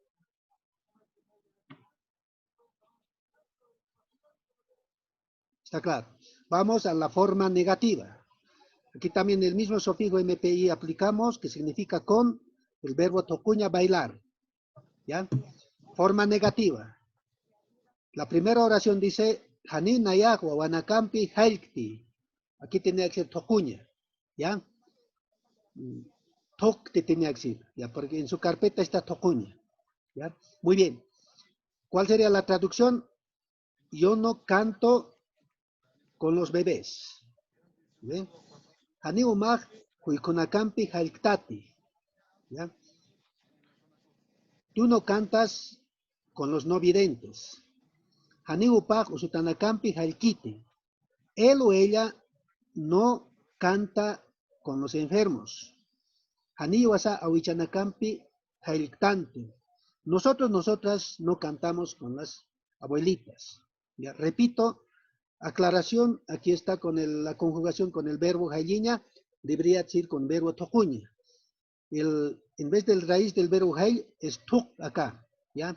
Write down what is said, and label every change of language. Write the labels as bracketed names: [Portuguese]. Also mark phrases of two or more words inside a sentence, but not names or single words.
[Spanish] Está claro. Vamos a la forma negativa. Aquí también el mismo sufijo MPI aplicamos, que significa con el verbo tocuña, bailar. ¿Ya? Forma negativa. La primera oración dice, [Aymara] Hanin nayak wanakampi hailkti. [Spanish] Aquí tenía que ser tocuña. ¿Ya? Tok te tenía que ser. ¿Ya? Porque en su carpeta está tocuña. ¿Ya? Muy bien. ¿Cuál sería la traducción? Yo no canto con los bebés. ¿Bien? [Aymara] Hani umag huikunakampi hailktati. [Spanish] ¿Ya? Tú no cantas con los no videntes. [Aymara] Hani upag usutanakampi hailkiti. [Spanish] Él o ella no canta con los enfermos. [Aymara] Hani wasa awichanakampi hailktanti. [Spanish] Nosotros, nosotras no cantamos con las abuelitas. Ya, repito, aclaración, aquí está con la conjugación con el verbo jaiña, debería decir con verbo tojuña. En vez del raíz del verbo jai es tuk acá, ¿ya?